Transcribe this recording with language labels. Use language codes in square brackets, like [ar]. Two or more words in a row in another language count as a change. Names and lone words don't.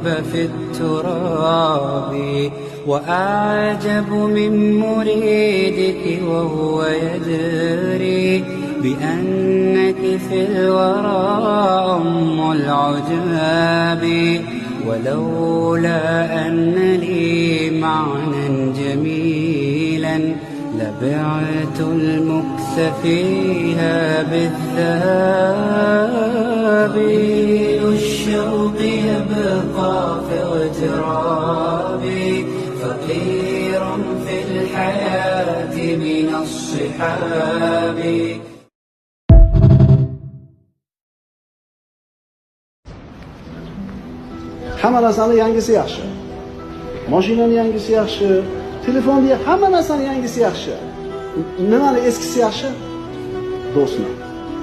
[ar] في التراب وأعجب من مريدك وهو يدري بأنك في الورى أم العجاب ولولا أن لي معنى جميلا لبعت المكث فيها بالذهب الشوق يبقى في اغترابي فقير في الحياة من الصحاب. [uz] Hamma narsani yangisi yaxshi. Mashinani yangisi yaxshi, telefonni, hamma narsani yangisi yaxshi. Nimani eskisi yaxshi? Do'stni.